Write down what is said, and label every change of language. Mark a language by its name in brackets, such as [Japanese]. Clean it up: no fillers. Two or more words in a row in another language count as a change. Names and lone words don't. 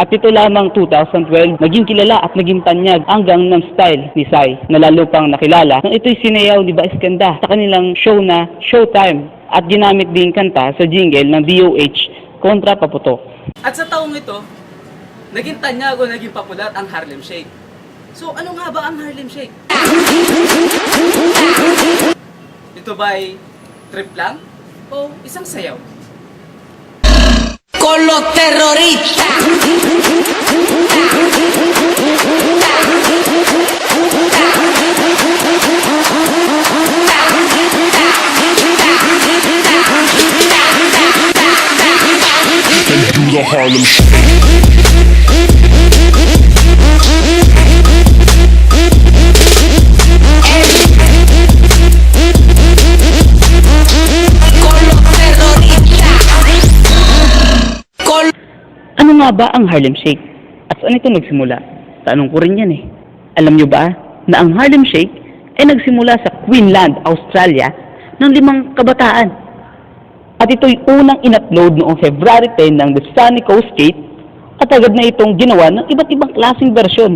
[Filipino] At ito lamang 2012, naging kilala at naging tanyag ang Gangnam Style ni Psy, na lalo pang nakilala nang ito'y sinayaw ni Vice Ganda sa kanilang show na Showtime, at ginamit din kanta sa jingle ng DOH kontra Paputok. At sa taong ito, naging tanyag o naging popular ang Harlem Shake. So ano nga ba ang Harlem Shake? Ito ba'y trip lang o isang sayaw? [Spanish] Con los terroristas. [English] and do the Harlem [Spanish] Con los terroristas. [Filipino] Ano nga ba ang Harlem Shake? At saan ito nagsimula? Tanong ko rin yan eh. Alam nyo ba na ang Harlem Shake ay nagsimula sa Queensland, Australia ng 5 kabataan. At ito'y unang in-upload noong February 10 ng The Sunny Coast Skate at agad na itong ginawa ng iba't ibang klaseng versyon.